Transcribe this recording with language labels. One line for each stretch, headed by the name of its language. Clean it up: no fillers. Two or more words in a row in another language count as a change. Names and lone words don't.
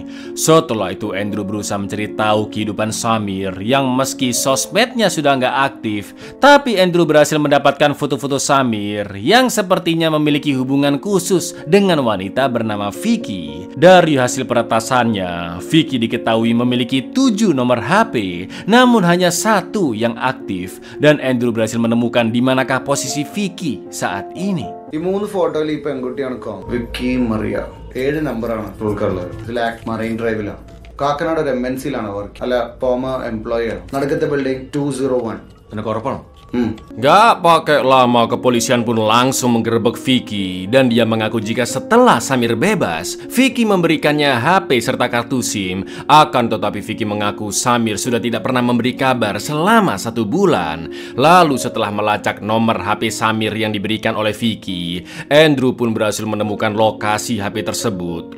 Indonesian: Setelah itu Andrew berusaha mencari tahu kehidupan Samir yang meski sosmednya sudah nggak aktif, tapi Andrew berhasil mendapatkan foto-foto Samir yang sepertinya memiliki hubungan khusus dengan wanita bernama Vicky. Dari hasil peretasannya, Vicky diketahui memiliki 7 nomor HP, namun hanya 1 yang aktif, dan Andrew berhasil menemukan di manakah posisi Vicky saat ini.
Malayalam: ഈ 3 ഫോട്ടോയിൽ ഈ പെൺകുട്ടിയാണ് വിക്കി മറിയ. 7 നമ്പറാണ് ഉൾക്കുള്ളത്. ഇതിൽ മറൈൻ ഡ്രൈവിലാണ്. കാക്കനാട് ഒരു MNC-ലാണ് വർക്ക്. അല്ല,
English: former employee
Malayalam: ആണ്. നടുക്കത്തെ ബിൽഡിംഗ് 201. നിനക്ക് ഉറപ്പാണോ?
Indonesian: Gak pakai lama, kepolisian pun langsung menggerebek Vicky dan dia mengaku jika setelah Samir bebas, Vicky memberikannya HP serta kartu SIM. Akan tetapi Vicky mengaku Samir sudah tidak pernah memberi kabar selama 1 bulan. Lalu setelah melacak nomor HP Samir yang diberikan oleh Vicky, Andrew pun berhasil menemukan lokasi HP tersebut.